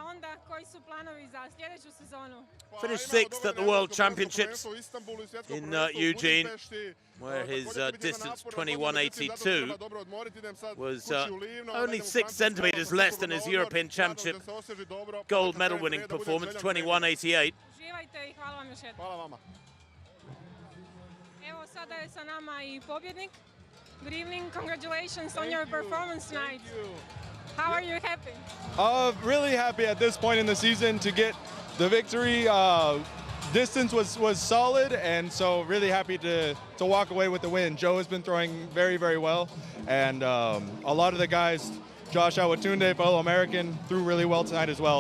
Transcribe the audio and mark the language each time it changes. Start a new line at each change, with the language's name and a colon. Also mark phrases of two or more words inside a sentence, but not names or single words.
English: Finished 6th at the World Championships in Eugene, where his distance, 21.82, was only 6 centimeters less than his European Championship gold medal winning performance, 21.88.
Serbian: Evo sada je sa nama I pobjednik.
English: Good evening, congratulations on your performance tonight. How are you happy? Really happy at this point in the season to get The victory distance was solid, and so really happy to walk away with the win. Joe has been throwing very, very well, and a lot of the guys, Josh Awatunde, fellow American, threw really well tonight as well.